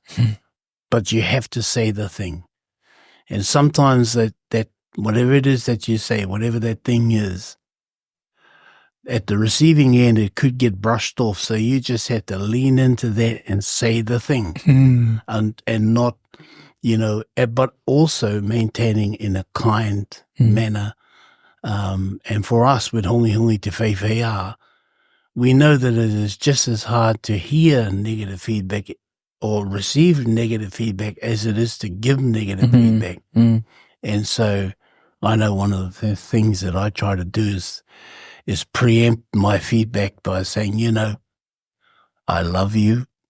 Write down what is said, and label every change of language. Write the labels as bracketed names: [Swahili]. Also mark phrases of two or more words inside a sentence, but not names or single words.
[English] But you have to say the thing. And sometimes that whatever it is that you say, whatever that thing is, at the receiving end, it could get brushed off. So you just have to lean into that and say the thing, and not, but also maintaining in a kind manner. And for us, with [Māori] hongi te whaiwhaiā, [English] we know that it is just as hard to hear negative feedback or receive negative feedback as it is to give negative feedback. And so I know one of the things that I try to do is preempt my feedback by saying, I love you.